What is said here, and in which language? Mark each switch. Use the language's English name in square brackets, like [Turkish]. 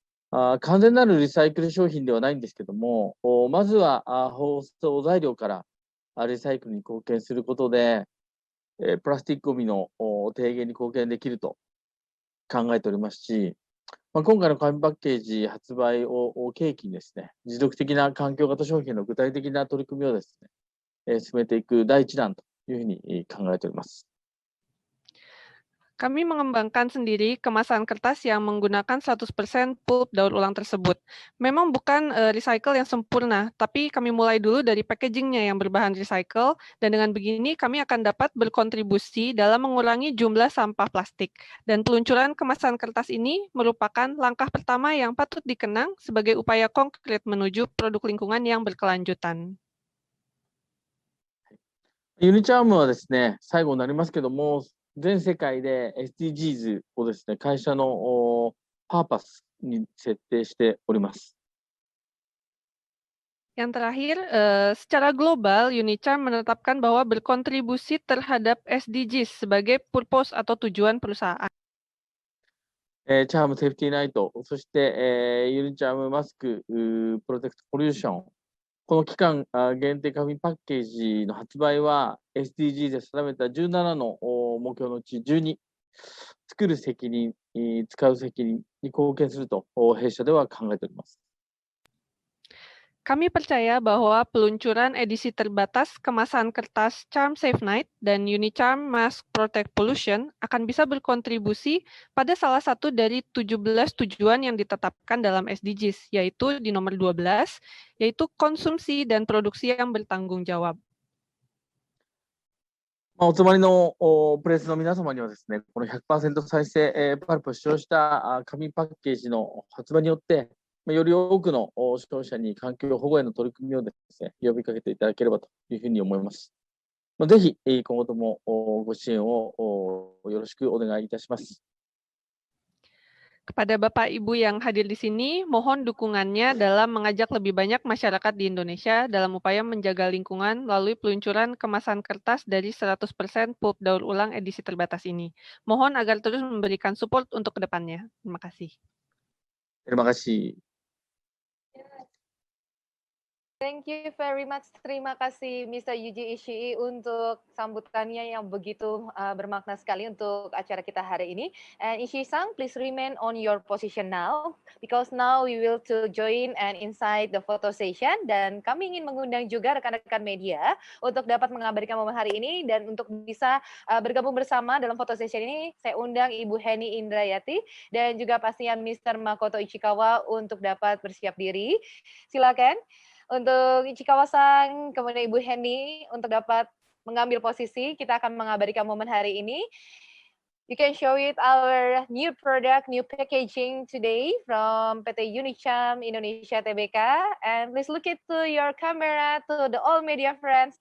[Japanese] 完全なるリサイクル商品ではないんですけども、まずは包装材料からリサイクルに貢献することで、プラスチックゴミの低減に貢献できると考えておりますし、今回の紙パッケージ発売を契機にですね、持続的な環境型商品の具体的な取り組みをですね、進めていく第一弾というふうに考えております。 [Indonesian] Kami mengembangkan sendiri kemasan kertas yang menggunakan 100% pulp daur ulang tersebut. Memang bukan recycle yang sempurna, tapi kami mulai dulu dari packagingnya yang berbahan recycle, dan dengan begini kami akan dapat berkontribusi dalam mengurangi jumlah sampah plastik. Dan peluncuran kemasan kertas ini merupakan langkah pertama yang patut dikenang sebagai upaya konkret menuju produk lingkungan yang berkelanjutan. [Japanese] ユニチャームはですね、最後になりますけども、全世界で SDGs をですね、会社のパーパスに設定しております。 [Indonesian] Yang terakhir, secara global, Unicharm menetapkan bahwa berkontribusi terhadap SDGs sebagai purpose atau tujuan perusahaan. [Japanese] チャームセーフティーナイト、そして、ユニチャームマスクプロテクトポリューション、この期間限定紙パッケージの発売は SDG で定めた17の目標のうち12、作る責任、使う責任に貢献すると弊社では考えております。 [Indonesian] Kami percaya bahwa peluncuran edisi terbatas kemasan kertas Charm Safe Night dan Unicharm Mask Protect Pollution akan bisa berkontribusi pada salah satu dari 17 tujuan yang ditetapkan dalam SDGs, yaitu di nomor 12, yaitu konsumsi dan produksi yang bertanggung jawab. [Japanese] お集まりのプレスの皆様にはですね、この 100% 再生パルプを使用した紙パッケージの発売によって、より多くの消費者に環境保護への取り組みをですね、呼びかけていただければというふうに思います。ぜひ今後ともご支援をよろしくお願いいたします。 [Indonesian] Kepada Bapak Ibu yang hadir di sini, mohon dukungannya dalam mengajak lebih banyak masyarakat di Indonesia dalam upaya menjaga lingkungan melalui peluncuran kemasan kertas dari 100% pulp daur ulang edisi terbatas ini. Mohon agar terus memberikan support untuk kedepannya. Terima kasih. Terima kasih. [English] Thank you very much. [Indonesian] Terima kasih [English] Mr. [Indonesian] Yuji Ishii untuk sambutannya yang begitu bermakna sekali untuk acara kita hari ini. [English] And Ishii-san, please remain on your position now because now we will to join and inside the photo session [Indonesian] dan kami ingin mengundang juga rekan-rekan media untuk dapat mengabadikan momen hari ini dan untuk bisa bergabung bersama dalam photo session ini saya undang Ibu Heni Indrayati dan juga pastinya Mr. Makoto Ichikawa untuk dapat bersiap diri. Silakan. Untuk Ichikawa-san, kemudian Ibu Heni untuk dapat mengambil posisi, kita akan mengabadikan momen hari ini. [English] You can show it our new product, new packaging today from PT Unicharm Indonesia Tbk. And please look into your camera to the all media friends.